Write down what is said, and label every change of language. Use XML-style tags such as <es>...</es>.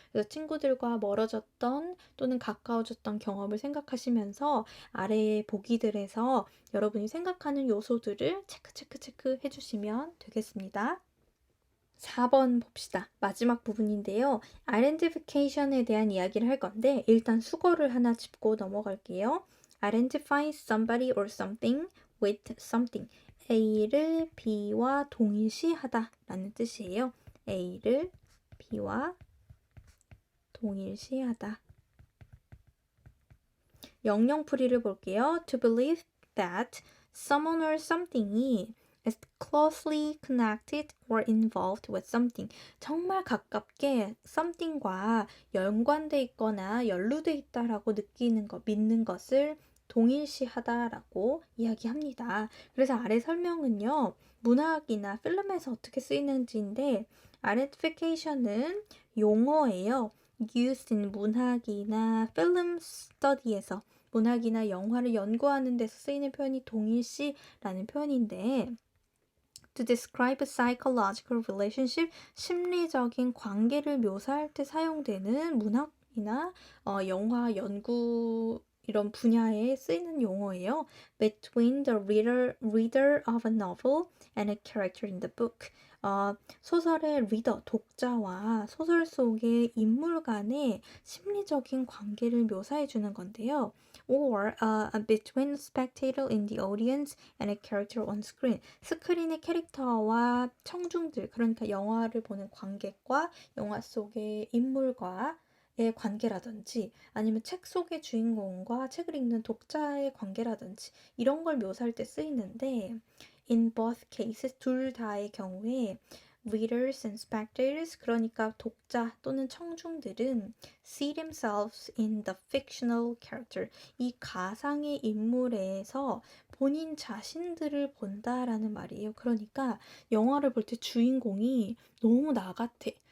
<ko>그래서 친구들과 멀어졌던 또는 가까워졌던 경험을 생각하시면서 아래의 보기들에서 여러분이 생각하는 요소들을 체크 해주시면 되겠습니다. 4번 봅시다. 마지막 부분인데요. identification에 대한 이야기를 할 건데 일단 수거를 하나 짚고 넘어갈게요.</ko> <en>identify somebody or something with something.</en> <ko>A를 B와 동일시하다 라는 뜻이에요. A를 B와 동일시하다. 영영풀이를 볼게요.</ko> <en>To believe that someone or something이 is closely connected or involved with something.</en> <ko>정말 가깝게 something과 연관돼 있거나 연루돼 있다라고 느끼는 것, 믿는 것을 동일시하다라고 이야기합니다. 그래서 아래 설명은요. 문학이나 필름에서 어떻게 쓰이는지인데 identification은 용어예요. used in 문학이나 film study에서 문학이나 영화를 연구하는 데서 쓰이는 표현이 동일시라는 표현인데</ko> <en>to describe a psychological relationship,</en> <ko>심리적인 관계를 묘사할 때 사용되는 문학이나 영화 연구 이런 분야에 쓰이는 용어예요.</ko> <en>Between the reader of a novel and a character in the book.</en> <ko>소설의 리더, 독자와 소설 속의 인물 간의 심리적인 관계를 묘사해 주는 건데요.</ko> <en>Or between a spectator in the audience and a character on screen.</en> <ko>스크린의 캐릭터와 청중들, 그러니까 영화를 보는 관객과 영화 속의 인물과의 관계라든지 아니면 책 속의 주인공과 책을 읽는 독자의 관계라든지 이런 걸 묘사할 때 쓰이는데</ko> <en>in both cases</en> <ko>둘 다의 경우에</ko> <en>readers and spectators</en> <ko>그러니까 독자 또는 청중들은</ko> <en>see themselves in the fictional character</en> <ko>이 가상의 인물에서 본인 자신들을 본다라는 말이에요. 그러니까 영화를 볼 때 주인공이 너무 나 같아.</ko>